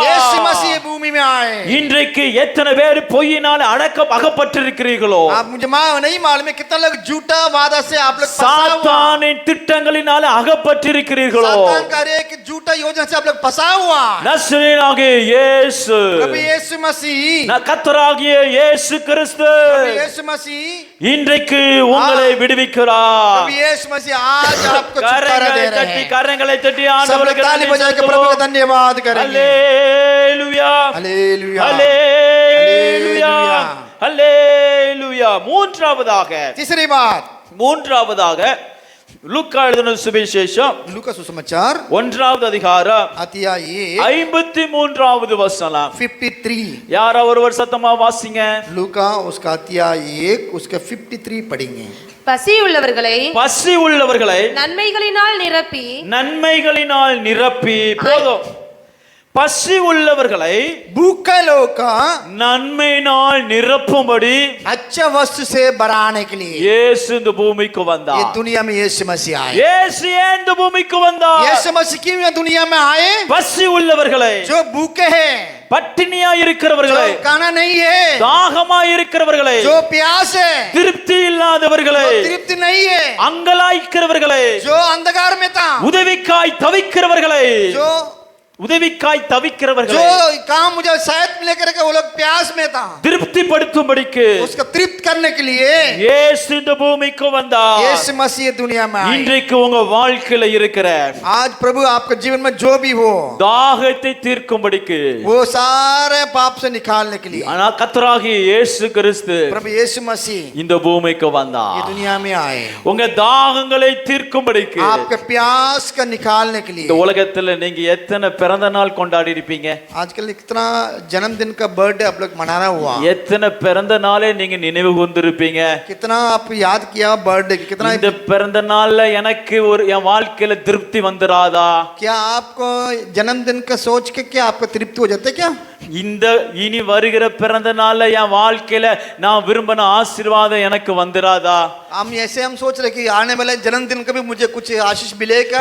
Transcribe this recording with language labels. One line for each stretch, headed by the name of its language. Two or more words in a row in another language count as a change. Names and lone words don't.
Hindi: यीशु मसीह भूमि में आए।
Tamil: இன்றைக்கு எத்தனை பேர் பொய்யினால் அகப்பட்டிருக்கிறீர்களோ,
Hindi: आप मुझे नहीं मालूम है कितना लोग झूठा वादा से आप लोग फंसा हुआ।
Tamil: சாத்தானின் திட்டங்களினால் அகப்பட்டிருக்கிறீர்களோ,
Hindi: सातान का हर एक झूठा योजना से आप लोग फंसा हुआ।
Tamil: நசரேயனாகிய இயேசு,
Hindi: प्रभु यीशु मसीह,
Tamil: கர்த்தராகிய இயேசு கிறிஸ்து
Hindi: प्रभु यीशु मसीह,
Tamil: இன்றைக்கு உங்களை விடுவிக்கிறார்.
Hindi: प्रभु यीशु मसीह आज आपको छुटकारा दे रहे हैं।
Tamil: கரங்களை தட்டி
Hindi: सब लोग
Tamil: ஆண்டவருக்கு
Hindi: ताली
Tamil: நன்றி
Hindi: बजा के प्रभु का
Tamil: செலுத்துவோம்.
Hindi: धन्यवाद करेंगे।
Tamil: அல்லேலூயா
Hindi: हालेलुया
Tamil: அல்லேலூயா அல்லேலூயா. மூன்றாவதாக லூக்கா எழுதின சுவிசேஷம்
Hindi: लूका सुसमाचार
Tamil: 1வது அதிகாரம்
Hindi: अध्याय
Tamil: 53வது வசனம்.
Hindi: 53।
Tamil: யாரோ ஒருவர் சத்தமா வாசிங்க.
Hindi: लूका उसका अध्याय 1 उसका 53 पढ़ेंगे।
Tamil: பசி உள்ளவர்களை நன்மைகளினால் நிரப்பி போதும். பசி உள்ளவர்களை
Hindi: भूखे लोग का
Tamil: நன்மையினால் நிரப்பும்படி
Hindi: अच्छा वस्तु से बढ़ाने के लिए
Tamil: இயேசு இந்த பூமிக்கு
Hindi: ये
Tamil: வந்தார்.
Hindi: दुनिया में यीशु मसीह आए।
Tamil: இயேசு ஏன் இந்த பூமிக்கு வந்தார்?
Hindi: यीशु मसीह क्यों ये दुनिया में आए?
Tamil: பசி உள்ளவர்களை,
Hindi: जो भूखे हैं,
Tamil: பட்டினியா இருக்கிறவர்களை,
Hindi: जो खाना नहीं है,
Tamil: தாகமா இருக்கிறவர்களை,
Hindi: जो प्यास है,
Tamil: திருப்தி இல்லாதவர்களை,
Hindi: जो तृप्ति नहीं है,
Tamil: அங்கலாய்க்கிறவர்களை,
Hindi: जो अंधकार में था,
Tamil: உதவிக்காய் தவிக்கிறவர்களை,
Hindi: जो काम मुझे शायद लेकर के वो लोग प्यास में था,
Tamil: திருப்திப்படுத்தும்படிக்கு
Hindi: उसको तृप्त करने के लिए
Tamil: இயேசு இந்த பூமிக்கு வந்தார்.
Hindi: यीशु मसीह दुनिया में आए।
Tamil: இன்றைக்கு உங்க வாழ்க்கையில இருக்கிற
Hindi: आज प्रभु आपके जीवन में जो भी हो
Tamil: தாகத்தை தீர்க்கும்படிக்கு,
Hindi: वो सारे पाप से निकालने के लिए
Tamil: ஆனா கர்த்தராகிய இயேசு கிறிஸ்து
Hindi: प्रभु यीशु मसीह
Tamil: இந்த பூமிக்கு
Hindi: ये
Tamil: வந்தார்.
Hindi: दुनिया में आए।
Tamil: உங்க தாகங்களை தீர்க்கும்படிக்கு.
Hindi: आपके प्यास का निकालने के लिए
Tamil: இந்த உலகத்துல நீங்க எத்தனை பேர் பிறந்த நாள் கொண்டாடி இருப்பீங்க?
Hindi: आजकल कितना जन्मदिन का बर्थडे आप लोग मना रहा हुआ,
Tamil: எத்தனை பிறந்த நாளே நீங்க நினைவு கூர்ந்திருப்பீங்க?
Hindi: कितना आप याद किया बर्थडे, कितना
Tamil: இந்த பிறந்த நாள்ல எனக்கு ஒரு என் வாழ்க்கையில திருப்தி வந்துராதா?
Hindi: क्या आपको जन्मदिन का सोच के क्या आपको तृप्ति हो जाता है क्या?
Tamil: இந்த இனி வருகிற பிறந்த நாள்ல என் வாழ்க்கையில நான் விரும்பின ஆசீர்வாதம் எனக்கு வந்துராதா?
Hindi: हम सोच रहे कि आने वाले जन्मदिन का भी मुझे कुछ आशीष मिलेगा।